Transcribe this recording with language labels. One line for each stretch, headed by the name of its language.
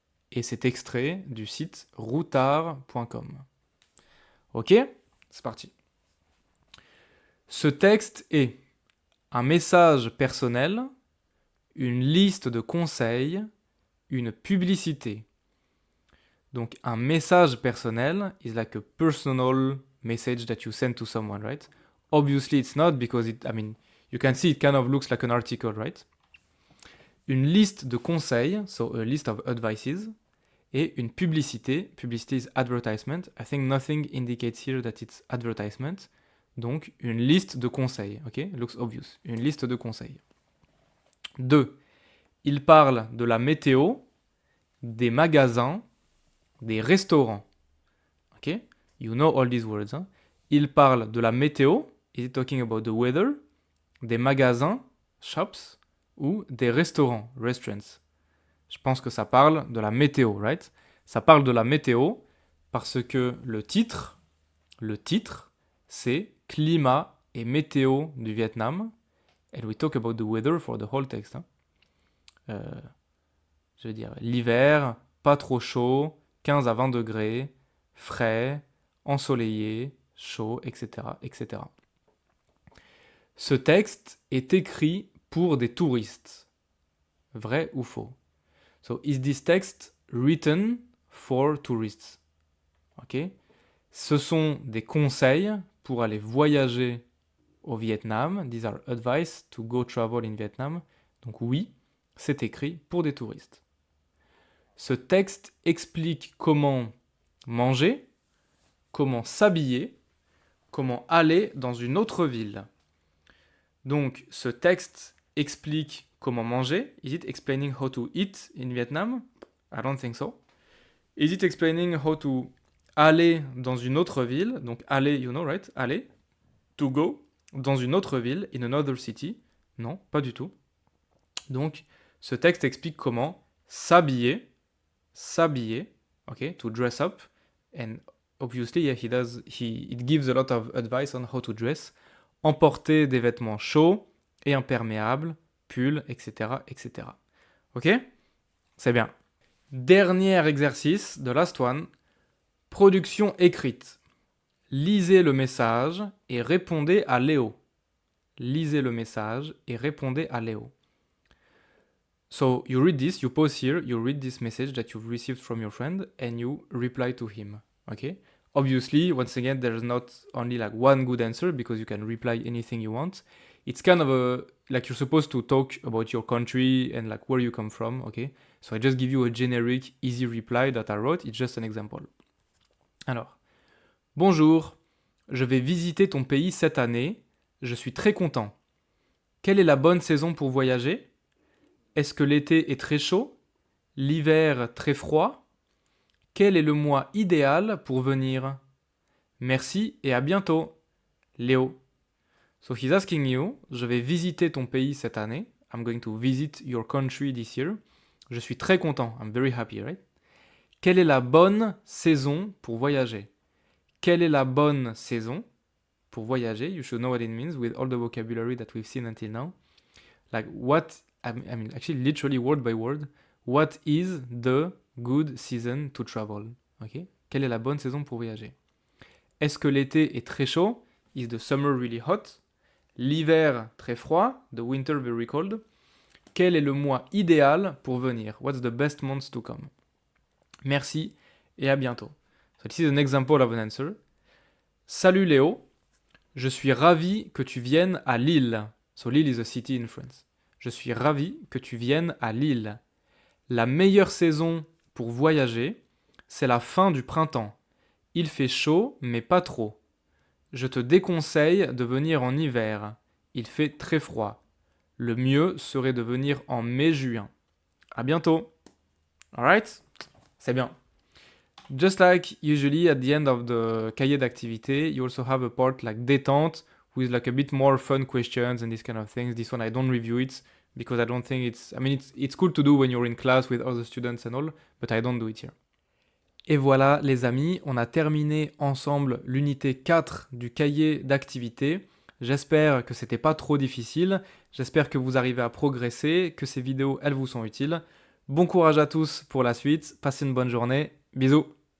French: Et c'est extrait du site routard.com. Ok, c'est parti. Ce texte est un message personnel, une liste de conseils, une publicité. Donc un message personnel
English: is like a personal message that you send to someone, right? Obviously it's not because you can see it kind of looks like an article, right?
French: Une liste de conseils,
English: so a list of advices,
French: et une publicité.
English: Publicité is advertisement. I think nothing indicates here that it's advertisement.
French: Donc, une liste de conseils, ok?
English: Looks obvious.
French: Une liste de conseils. 2. Il parle de la météo, des magasins, des restaurants. Ok?
English: You know all these words. Hein?
French: Il parle de la météo.
English: Is it talking about the weather?
French: Des magasins,
English: shops,
French: ou des restaurants, restaurants. Je pense que ça parle de la météo,
English: right?
French: Ça parle de la météo parce que le titre, c'est climat et météo du Vietnam.
English: And we talk about the weather for the whole text. Hein.
French: Je veux dire, l'hiver, pas trop chaud, 15 à 20 degrés, frais, ensoleillé, chaud, etc., etc. Ce texte est écrit pour des touristes. Vrai ou faux?
English: So, is this text written for tourists? Ok?
French: Ce sont des conseils pour aller voyager au Vietnam.
English: These are advice to go travel in Vietnam.
French: Donc oui, c'est écrit pour des touristes. Ce texte explique comment manger, comment s'habiller, comment aller dans une autre ville. Donc ce texte explique comment manger.
English: Is it explaining how to eat in Vietnam? I don't think so. Is it explaining how to
French: aller dans une autre ville? Donc aller,
English: you know, right? Aller. To go.
French: Dans une autre ville,
English: in another city.
French: Non, pas du tout. Donc, ce texte explique comment s'habiller, okay,
English: to dress up. And obviously, yeah, it gives a lot of advice on how to dress.
French: Emporter des vêtements chauds et imperméables, pulls, etc., etc. Ok? C'est bien. Dernier exercice,
English: the last one.
French: Production écrite. Lisez le message et répondez à Léo. Lisez le message et répondez à Léo.
English: So you read this, you pause here, you read this message that you've received from your friend and you reply to him. Okay? Obviously, once again, there's not only like one good answer because you can reply anything you want. It's kind of like you're supposed to talk about your country and like where you come from, okay? So I just give you a generic, easy reply that I wrote. It's just an example.
French: Alors, bonjour, je vais visiter ton pays cette année. Je suis très content. Quelle est la bonne saison pour voyager? Est-ce que l'été est très chaud? L'hiver très froid? Quel est le mois idéal pour venir? Merci et à bientôt. Léo.
English: So he's asking you,
French: je vais visiter ton pays cette année.
English: I'm going to visit your country this year.
French: Je suis très content.
English: I'm very happy, right?
French: Quelle est la bonne saison pour voyager? Quelle est la bonne saison pour voyager?
English: You should know what it means with all the vocabulary that we've seen until now. Like what, I mean, actually literally word by word, what is the good season to travel? Okay?
French: Quelle est la bonne saison pour voyager? Est-ce que l'été est très chaud?
English: Is the summer really hot?
French: L'hiver très froid?
English: The winter very cold?
French: Quel est le mois idéal pour venir?
English: What's the best month to come?
French: Merci et à bientôt.
English: So this is an example of an answer.
French: Salut Léo, je suis ravi que tu viennes à Lille.
English: So Lille is a city in France.
French: Je suis ravi que tu viennes à Lille. La meilleure saison pour voyager, c'est la fin du printemps. Il fait chaud, mais pas trop. Je te déconseille de venir en hiver. Il fait très froid. Le mieux serait de venir en mai-juin. À bientôt.
English: Alright?
French: C'est bien.
English: Just like usually at the end of the cahier d'activité, you also have a part like détente with like a bit more fun questions and these kind of things. This one I don't review it because I don't think it's cool to do when you're in class with other students and all, but I don't do it here.
French: Et voilà les amis, on a terminé ensemble l'unité 4 du cahier d'activité. J'espère que c'était pas trop difficile, j'espère que vous arrivez à progresser, que ces vidéos elles vous sont utiles. Bon courage à tous pour la suite, passez une bonne journée, bisous.